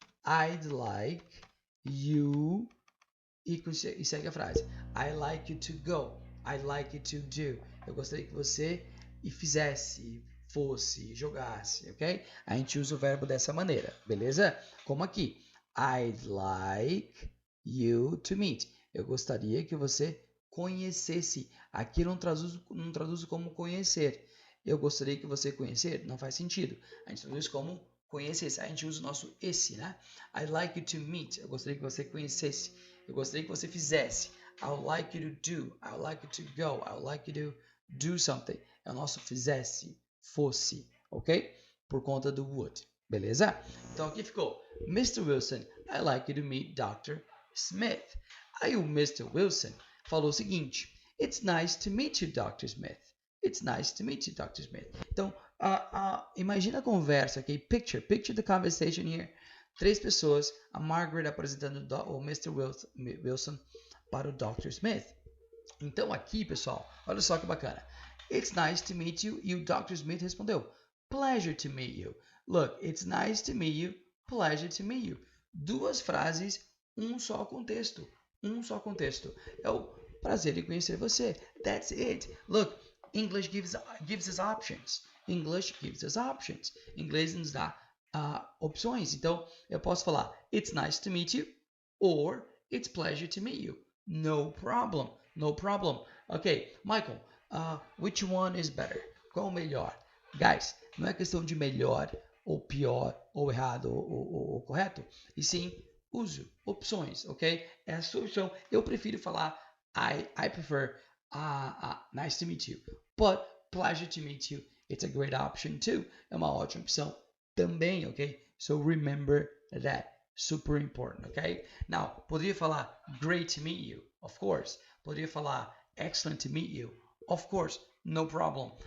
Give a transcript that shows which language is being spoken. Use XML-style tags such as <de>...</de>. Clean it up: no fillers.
<en>I'd like you,</en> <pt>e segue a frase.</pt> <en>I like you to go, I like you to do.</en> <pt>Eu gostaria que você fizesse, fosse, jogasse, ok? A gente usa o verbo dessa maneira, beleza? Como aqui.</pt> <en>I'd like you to meet.</en> <pt>Eu gostaria que você conhecesse. Aqui eu não traduzo como conhecer. Eu gostaria que você conhecer. Não faz sentido. A gente traduz como conhecesse. A gente usa o nosso esse, né?</pt> <en>I'd like you to meet.</en> <pt>Eu gostaria que você conhecesse. Eu gostaria que você fizesse.</pt> <en>I would like you to do. I would like you to go. I would like you to do something.</en> <pt>É o nosso fizesse, fosse, ok? Por conta do would, beleza? Então aqui ficou. Mr.</pt> <en>Wilson, I'd like you to meet Dr.</en> <pt>Smith. Aí o Mr. Wilson falou o seguinte.</pt> <en>It's nice to meet you, Dr. Smith. It's nice to meet you, Dr. Smith.</en> <pt>Então, imagina a conversa, ok?</pt> <en>Picture the conversation here.</en> <pt>3 pessoas, a Margaret apresentando o Mr. Wilson para o Dr. Smith. Então aqui, pessoal, olha só que bacana.</pt> <en>It's nice to meet you. E o Dr. Smith respondeu, pleasure to meet you. Look, it's nice to meet you. Pleasure to meet you.</en> <pt>2 frases, um só contexto. Um só contexto. É o prazer de conhecer você.</pt> <en>That's it. Look, English gives us options. English gives us options.</en> <pt>Inglês nos dá opções. Então, eu posso falar,</pt> <en>it's nice to meet you. Or, it's pleasure to meet you. No problem. No problem. Ok, Michael, which one is better?</en> <pt>Qual o melhor? Guys, não é questão de melhor ou pior ou errado ou correto, e sim uso, opções, ok? É a sua opção. Eu prefiro falar</pt> <en>I prefer nice to meet you, but pleasure to meet you. It's a great option too.</en> <pt>É uma ótima opção também, ok?</pt> <en>So remember that. Super important, ok? Now,</en> <pt>poderia falar</pt> <en>great to meet you, of course.</en> <pt>Poderia falar</pt> <en>excellent to meet you, of course, no problem.</en>